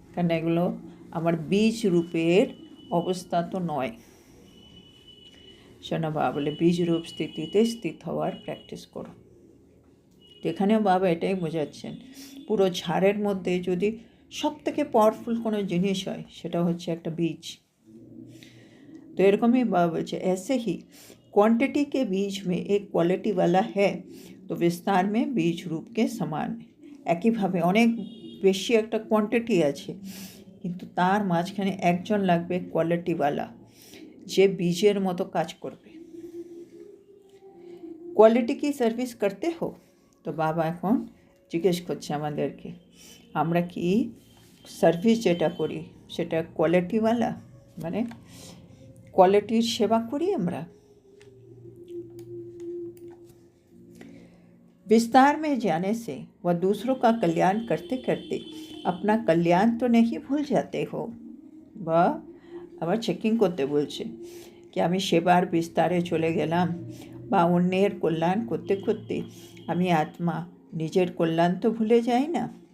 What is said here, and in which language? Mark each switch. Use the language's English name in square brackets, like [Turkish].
[Bangla] কারণ এগুলো আমার বীজ রূপের অবস্থা তো নয়। শোনা বাবা বলে বীজ রূপ স্থিতিতে স্থিত হওয়ার প্র্যাকটিস করো। তো এখানেও বাবা এটাই বোঝাচ্ছেন, পুরো ঝাড়ের মধ্যে যদি সব থেকে পাওয়ারফুল কোনো জিনিস হয় সেটা হচ্ছে একটা বীজ। তো এরকমই বাবা বলছে [Hindi] ऐसे ही क्वांटिटी के बीज में एक क्वालिटी वाला है तो विस्तार में बीज रूप के समान। [Bangla] একইভাবে অনেক বেশি একটা কোয়ান্টিটি আছে কিন্তু তার মাঝখানে একজন লাগবে কোয়ালিটিওয়ালা, যে বীজের মতো কাজ করবে। [Hindi] কোয়ালিটি কি সার্ভিস করতে হো? [Bangla] তো বাবা এখন জিজ্ঞেস করছে আমাদেরকে, আমরা কি সার্ভিস যেটা করি সেটা কোয়ালিটিওয়ালা, মানে क्वालिटीर सेवा करी हमरा। [Hindi] विस्तार में जाने से वह दूसरों का कल्याण करते करते अपना कल्याण तो नहीं भूल जाते हो। [Bangla] বা আবার চেকিং করতে বলছে কি আমি সেবার বিস্তারে চলে গেলাম বা অন্যের কল্যাণ করতে করতে আমি আত্মা নিজের কল্যাণ তো ভুলে যাই না।